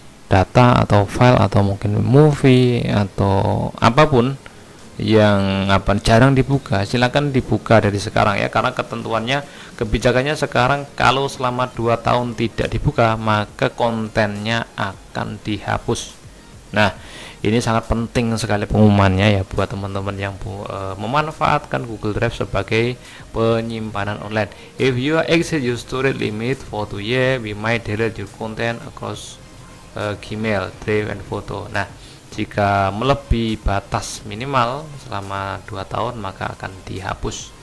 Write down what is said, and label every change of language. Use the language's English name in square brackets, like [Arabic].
[Indonesian] data atau file atau mungkin movie atau apapun yang jarang dibuka, silakan dibuka dari sekarang ya, karena ketentuannya, kebijakannya sekarang kalau selama 2 tahun tidak dibuka maka kontennya akan dihapus. Nah, ini sangat penting sekali pengumumannya ya buat teman-teman yang memanfaatkan Google Drive sebagai penyimpanan online. [English] If you exceed your storage limit for 2 years, we might delete your content across Gmail, Drive, and Photo. [Indonesian] Nah, jika melebihi batas minimal selama 2 tahun maka akan dihapus.